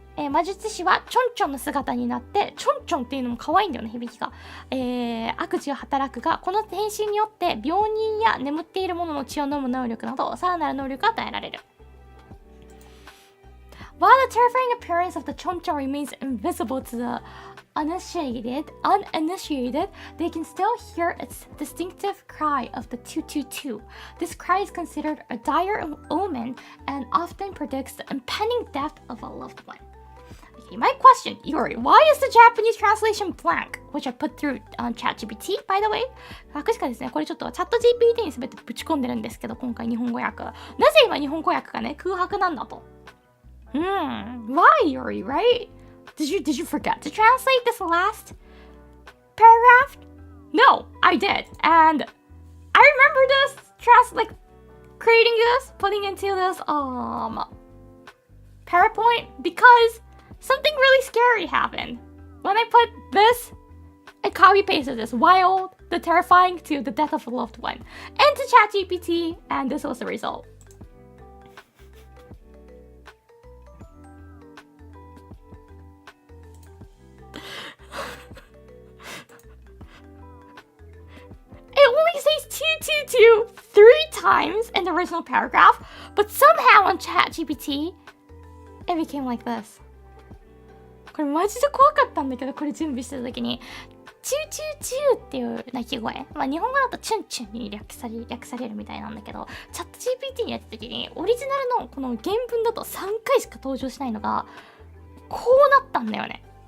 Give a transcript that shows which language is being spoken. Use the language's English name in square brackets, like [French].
[Japanese] 魔術師はチョンチョンの姿になって、チョンチョンっていうのも可愛いんだよね、響きが。悪事を働くが、この変身によって病人や眠っている者の血を飲む能力など、さらなる能力が与えられる。 [English] While the terrifying appearance of the chonchon remains invisible to the uninitiated, they can still hear its distinctive cry of the 222. This cry is considered a dire omen and often predicts the impending death of a loved one. Okay, my question, Yuri, why is the Japanese translation blank? Which I put through on ChatGPT, by the way. [Japanese] 確かですね、これちょっとチャット GPT に全てぶち込んでるんですけど、今回日本語訳。なぜ今日本語訳がね、空白なんだと。 [English] Why, Yuri, right? Did you forget to translate this last paragraph? No, I did. And I remember this, creating this, putting into this, PowerPoint because something really scary happened. When I put this, I copy-pasted this wild, the terrifying to the death of a loved one into ChatGPT, and this was the result. It only says 222 3 times in the original paragraph, but somehow on ChatGPT, it became like this. [Japanese] これマジで怖かったんだけど、これ準備してた時にチューチューチューっていう鳴き声、まあ日本語だとチュンチュンに略されるみたいなんだけど、チャット GPT にやった時にオリジナルのこの原文だと3回しか登場しないのがこうなったんだよね。